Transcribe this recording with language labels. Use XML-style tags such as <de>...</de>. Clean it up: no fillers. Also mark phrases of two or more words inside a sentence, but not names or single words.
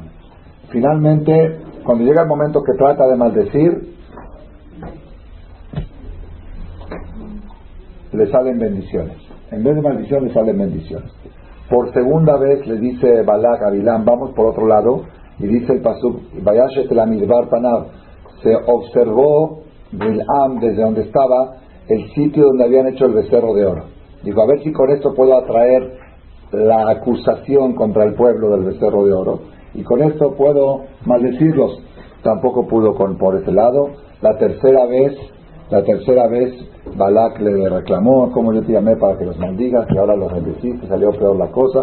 <es>Finalmente, cuando llega el momento que trata de maldecir, le salen bendiciones. En vez de maldiciones, le salen bendiciones. Por segunda vez le dice Balak a Bilam, vamos por otro lado, y dice el pasuk,</es> <he>וישת אל המדבר פניו,</he> <es>se observó Bilam desde donde estaba el sitio donde habían hecho el becerro de oro. Dijo, a ver si con esto puedo atraer la acusación contra el pueblo del becerro de oro, y con esto puedo maldecirlos. Tampoco pudo por ese lado. La tercera vez Balak le reclamó, como yo te llamé para que los maldigas, que ahora los maldeciste, salió peor la cosa.</es>